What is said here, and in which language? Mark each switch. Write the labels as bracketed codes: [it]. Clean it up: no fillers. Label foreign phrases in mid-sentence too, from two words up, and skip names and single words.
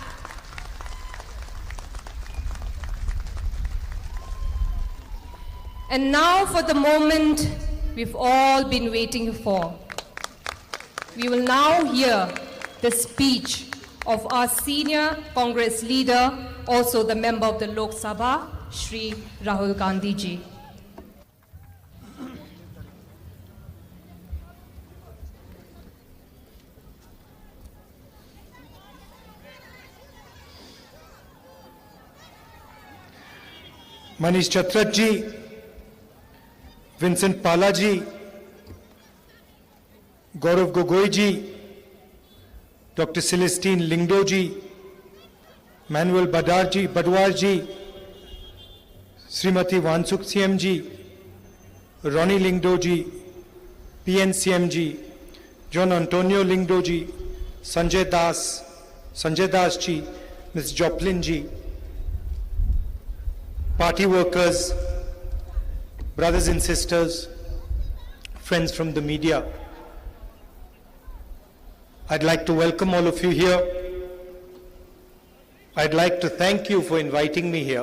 [en] And now for the moment we've all been waiting for. We will now hear the speech of our senior Congress leader, also the member of the Lok Sabha, Shri Rahul Gandhi ji. Manish Chatterjee, Vincent Palaji, Gaurav Gogoi ji, Dr. Celestine Lingdo ji, Manuel Badwar ji, Srimati Wansuk CM ji, Ronnie Lingdo ji, PNCM ji, John Antonio Lingdo ji, Sanjay Das ji, Ms. Joplin ji, party workers, brothers and sisters, friends from the media. I'd like to welcome all of you here. I'd like to thank you for inviting me here.